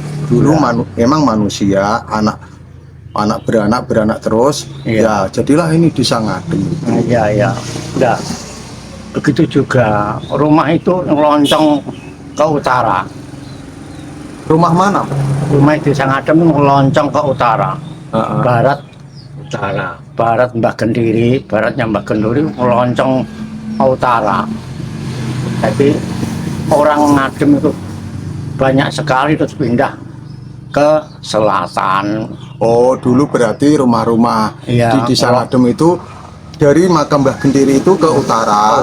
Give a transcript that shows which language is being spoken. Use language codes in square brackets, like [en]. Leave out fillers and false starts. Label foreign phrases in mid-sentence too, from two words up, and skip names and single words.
[id] Dulu memang manusia, anak beranak terus. Iya. Ya, jadilah ini Desa Ngadem. Iya. Enggak. Begitu juga rumah itu ngeloncong ke utara. Rumah mana? Rumah Desa Ngadem ngeloncong ke utara. Barat Utara. barat Mbah Gendiri, baratnya Mbah Gendiri meloncong ke utara. Jadi orang Ngadem itu banyak sekali terus pindah ke selatan. Oh, dulu berarti rumah-rumah Iya, di Desa Ngadem itu dari makam Mbah Gendiri itu ke utara,